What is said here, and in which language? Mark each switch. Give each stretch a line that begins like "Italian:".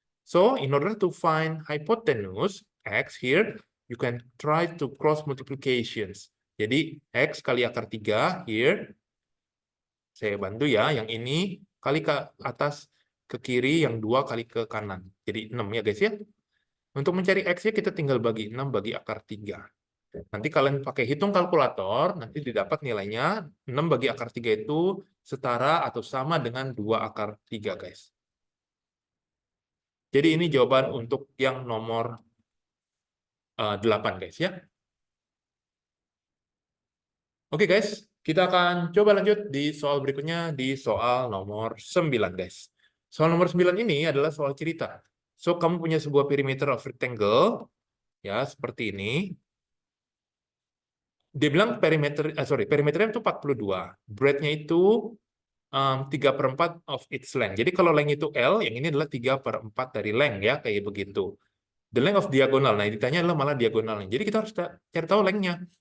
English: So, in order to find hypotenuse x here, you can try to cross multiplications.
Indonesian: Jadi x kali akar 3 here, saya bantu ya, yang ini kali ke atas ke kiri, yang 2 kali ke kanan. Jadi 6 ya guys ya. Untuk mencari X-nya kita tinggal bagi 6 bagi akar 3. Nanti kalian pakai hitung kalkulator, nanti didapat nilainya 6 bagi akar 3 itu setara atau sama dengan 2 akar 3, guys. Jadi ini jawaban untuk yang nomor 8, guys ya. Oke, guys. Kita akan coba lanjut di soal berikutnya, di soal nomor 9, guys. Soal nomor 9 ini adalah soal cerita. So, kamu punya sebuah
English: perimeter of rectangle,
Indonesian: ya, seperti ini. Dia bilang perimeternya itu 42.
English: Breadth-nya itu 3/4 of its length.
Indonesian: Jadi kalau length itu L, yang ini adalah 3/4 dari length, ya, kayak begitu.
English: The length of diagonal,
Indonesian: nah ditanya adalah malah diagonalnya. Jadi kita harus cari tahu length-nya.